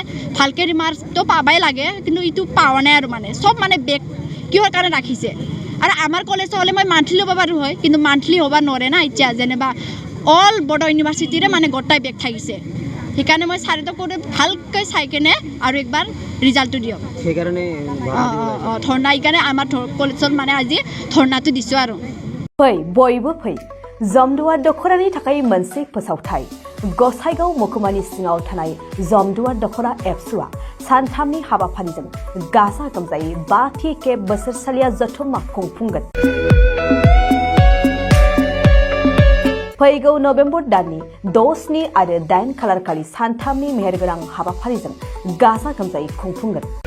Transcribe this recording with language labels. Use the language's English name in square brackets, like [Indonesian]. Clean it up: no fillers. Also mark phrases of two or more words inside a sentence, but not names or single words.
[Assamese] ভালকৈ মাৰ্কছটো পাবাই লাগে কিন্তু ইটো পোৱা নাই আৰু মানে চব মানে বেক কিহৰ কাৰণে ৰাখিছে আৰু আমাৰ কলেজত হ'লে মই মান্থলি ল'ব পাৰোঁ হয় কিন্তু মান্থলি হ'ব নোৱাৰে না এতিয়া যেনিবা অল বড' ইউনিভাৰ্চিটিৰে মানে গোটাই বেগ থাকিছে সেইকাৰণে মই ছাৰহঁতক কৰি ভালকৈ চাই কেনে আৰু একবাৰ ৰিজাল্টটো দিয়ক সেইকাৰণে ধৰ্ণা সেইকাৰণে আমাৰ কলেজত মানে আজি ধৰ্ণাটো দিছোঁ আৰু [Bodo] फै बयबो फै जमदुवार दख'रानि थाखाय मोनसे फोसावथाय गसाइगाव महकुमानि सिङाव थानाय जमदुवार दख'रा एबसुआ सानथामनि हाबाफारिजों गाजा गोमजायै 5थि खेब बोसोरसालिया जथुम्मा खुंफुंगोन फैगौ नबेम्बर दाननि 6, 7 आरो 8 खालारखालि सानथामनि मेहेरगोनां हाबाफारिजों गाजा गोमजायै खुंफुंगोन